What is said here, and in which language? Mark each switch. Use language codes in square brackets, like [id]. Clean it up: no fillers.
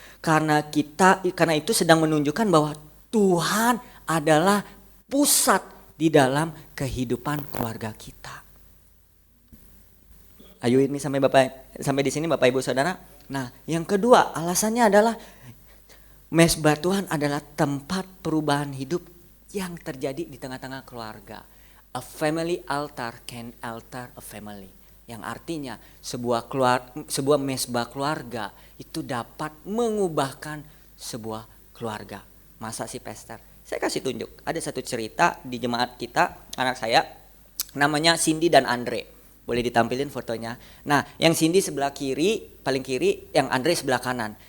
[id] Karena itu sedang menunjukkan bahwa Tuhan adalah pusat di dalam kehidupan keluarga kita. Ayo ini sampai di sini Bapak Ibu Saudara. Nah, yang kedua alasannya adalah mezbah Tuhan adalah tempat perubahan hidup yang terjadi di tengah-tengah keluarga. [en] A family altar can alter a family. [id] Yang artinya sebuah mezbah keluarga itu dapat mengubahkan sebuah keluarga. Masa sih Pastor? Saya kasih tunjuk. Ada satu cerita di jemaat kita, anak saya namanya Cindy dan Andre. Boleh ditampilin fotonya. Nah, yang Cindy sebelah kiri, paling kiri, yang Andre sebelah kanan.